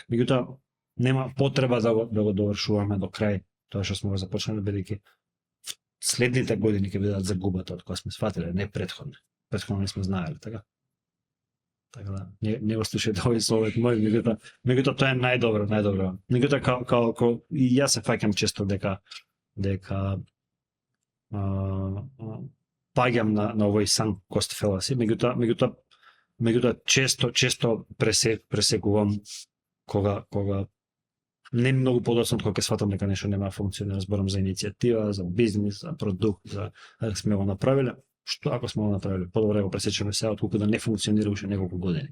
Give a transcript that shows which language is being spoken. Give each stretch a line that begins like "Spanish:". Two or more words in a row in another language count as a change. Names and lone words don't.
Macedonian: Меѓутоа нема потреба да го довршуваме до крај тоа што сме го започнале, бидејќи следните години ќе бидат загубата од кога сме сватиле, не претходно. Претходно не сме знаеле, така? Така да, не го слушајте овој совет мој, меѓутоа тоа е најдобро. Меѓутоа као и јас се фаќам често дека паѓам на овој
English: sunk cost fallacy,
Macedonian: меѓутоа често пресекувам кога не многу подоцна кога ќе сватам дека нешто нема функционира, зборам за иницијатива, за бизнис, за продукт, за сме го направиле. Што ако сме го направиле? Подобро го пресечеме сега, отколку да не функционира уште неколку години.